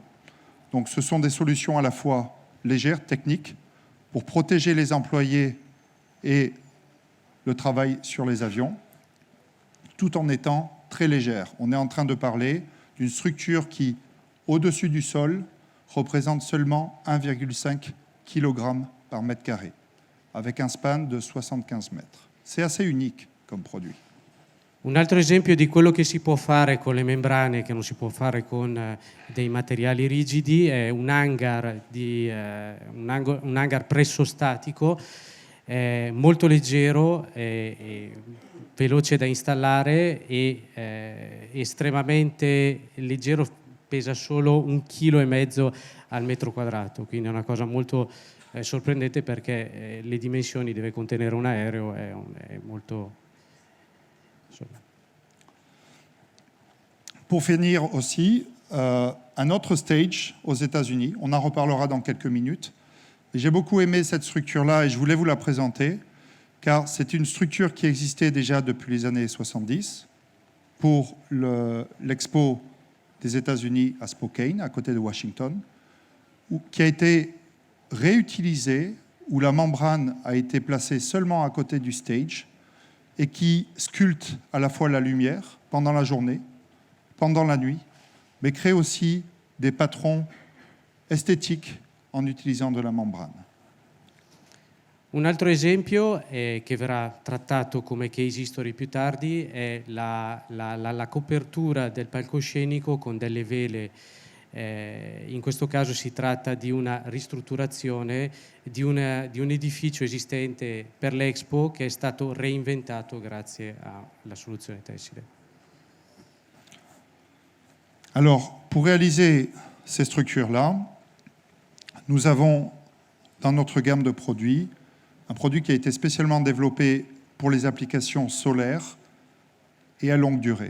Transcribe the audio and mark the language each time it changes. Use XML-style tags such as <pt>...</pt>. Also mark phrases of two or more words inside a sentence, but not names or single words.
<fr>Donc ce sont des solutions à la fois légères, techniques, pour protéger les employés et le travail sur les avions, tout en étant très légères. On est en train de parler d'une structure qui, au-dessus du sol, représente seulement 1,5 kg par mètre carré, avec un span de 75 mètres. C'est assez unique comme produit.</fr> <it>Un altro esempio di quello che si può fare con le membrane, che non si può fare con dei materiali rigidi, è un hangar pressostatico, molto leggero, veloce da installare e estremamente leggero, pesa solo 1,5 kg al metro quadrato, quindi è una cosa molto sorprendente perché le dimensioni deve contenere un aereo è molto...</it> <fr>Pour finir aussi, un autre stage aux États-Unis, on en reparlera dans quelques minutes. J'ai beaucoup aimé cette structure-là et je voulais vous la présenter, car c'est une structure qui existait déjà depuis les années 70 pour l'expo des États-Unis à Spokane, à côté de Washington, qui a été réutilisée, où la membrane a été placée seulement à côté du stage et qui sculpte à la fois la lumière pendant la journée, pendant la nuit, mais crée aussi des patrons esthétiques en utilisant de la membrane.</fr> <it>Un altro esempio che verrà trattato come</it> <en>case history</en> <it>più tardi è la copertura del palcoscenico con delle vele. In questo caso si tratta di una ristrutturazione di un edificio esistente per l'Expo che è stato reinventato grazie alla soluzione tessile.</it> <fr>Alors, pour réaliser ces structures-là, nous avons dans notre gamme de produits un produit qui a été spécialement développé pour les applications solaires et à longue durée.</fr>